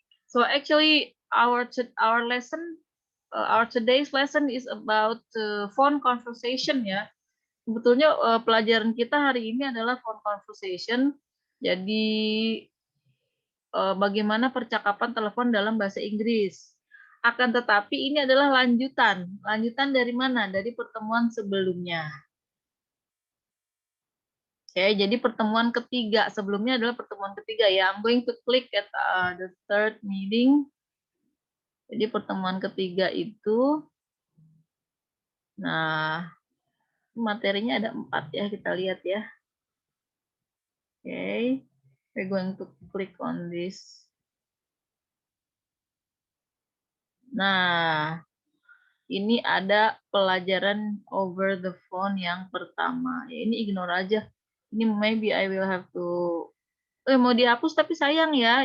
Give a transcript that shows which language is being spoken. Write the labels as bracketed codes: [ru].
[en] So actually our lesson, our today's lesson is about phone conversation ya. [id] Sebetulnya pelajaran kita hari ini adalah phone conversation. Jadi bagaimana percakapan telepon dalam bahasa Inggris. Akan tetapi ini adalah lanjutan. Lanjutan dari mana? Dari pertemuan sebelumnya. Oke, jadi pertemuan ketiga. Sebelumnya adalah pertemuan ketiga ya. [en] I'm going to click at the third meeting. [id] Jadi pertemuan ketiga itu, nah materinya ada 4 ya, kita lihat ya. [en] Okay, we're going to click on this. [id] Nah, ini ada pelajaran over the phone yang pertama. Ya, ini ignore aja. Ini [en] maybe I will have to, [id] mau dihapus tapi sayang ya.